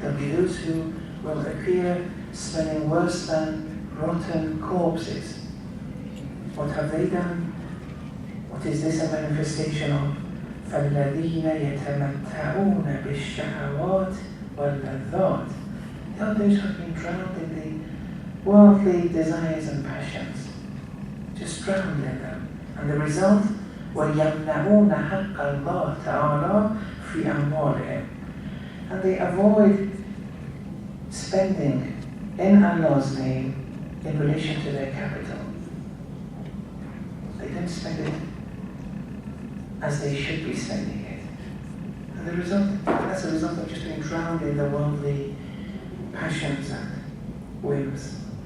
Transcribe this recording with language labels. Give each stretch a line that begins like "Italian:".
English: There'll be those who will appear smelling worse than rotten corpses. What have they done? What is this a manifestation of?
Arabic: فَالَّذِينَ يَتَمَتَّعُونَ بِالشَّهَوَاتِ وَاللَّذَّاتِ.
English: They are those who have been drowned in the worldly desires and passions. Just drowned in them. And the result,
Arabic: وَيَمْنَعُونَ حَقَّ اللَّهِ تَعَالَى فِي أَمْوَالِهِمْ.
English: And they avoid spending in Allah's name in relation to their capital. They don't spend it as they should be spending it. And the result, that's a result of just being drowned in the worldly passions and whims.